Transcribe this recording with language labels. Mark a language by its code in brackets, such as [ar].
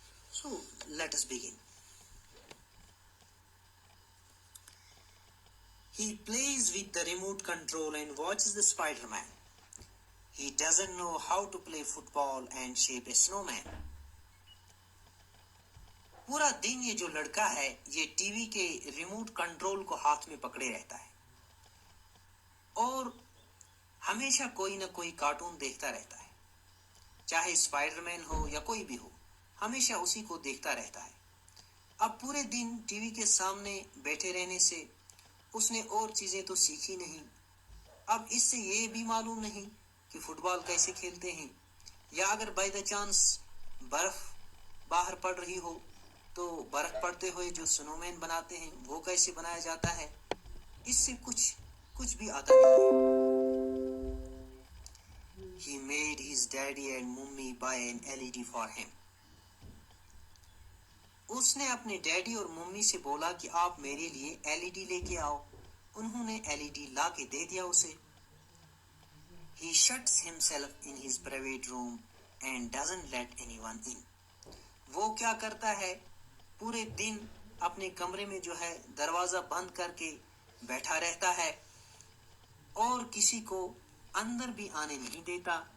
[en] So let us begin. He plays with the remote control and watches the Spider-Man. He doesn't know how to play football and shape a snowman. [hi] पूरा दिन ये जो लड़का है ये TV के remote control को हाथ में पकड़े रहता है और हमेशा कोई ना कोई कार्टून देखता रहता है, चाहे स्पाइडरमैन हो या कोई भी हो, हमेशा उसी को देखता रहता है. अब पूरे दिन टीवी के सामने बैठे रहने से उसने और चीजें तो सीखी नहीं. अब इससे ये भी मालूम नहीं कि फुटबॉल कैसे खेलते हैं, या अगर [en] by the chance [hi] बर्फ बाहर पड़ रही हो तो बर्फ पड़ते हुए जो स्नोमैन बनाते हैं वो कैसे बनाया जाता है, इससे कुछ भी आता नहीं है. [en] He made his daddy and mummy buy an LED for him. [hi] उसने अपने डैडी और मम्मी से बोला कि आप मेरे लिए LED लेके आओ. उन्होंने LED ला के दे दिया उसे. [en] He shuts himself in his private room and doesn't let anyone in. [hi] वो क्या करता है, पूरे दिन अपने कमरे में जो है दरवाजा बंद करके बैठा रहता है और किसी को अंदर भी आने नहीं देता.